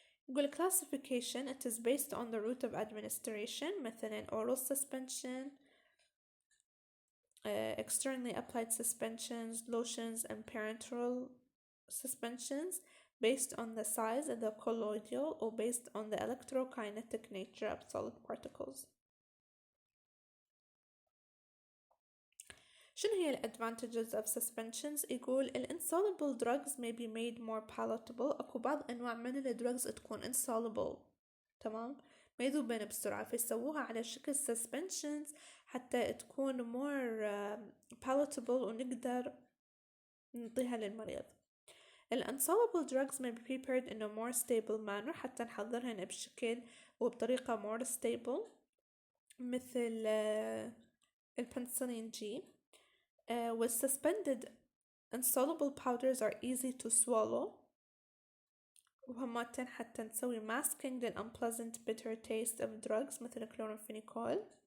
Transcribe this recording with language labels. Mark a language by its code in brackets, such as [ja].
[en] نقول classification it is based on the route of administration، مثلا oral suspension, externally applied suspensions, lotions, and parenteral suspensions based on the size of the colloidal or based on the electrokinetic nature of solid particles. شنو هي advantages of suspensions؟ يقول insoluble drugs may be made more palatable. [ar] أكو بعض أنواع من الدrugs تكون insoluble، تمام، ما يذوبن بسرعة، فيسووها على شكل suspensions حتى تكون [en] more palatable [ar] ونقدر نعطيها للمريض. [en] insoluble drugs may be prepared in a more stable manner [ar] حتى نحضرهن بشكل وبطريقة [en] more stable، مثل البنسلين G. with suspended insoluble powders are easy to swallow [ar] وهماتن حتى نسوي [en] masking the unpleasant bitter taste of drugs مثل chloramphenicol.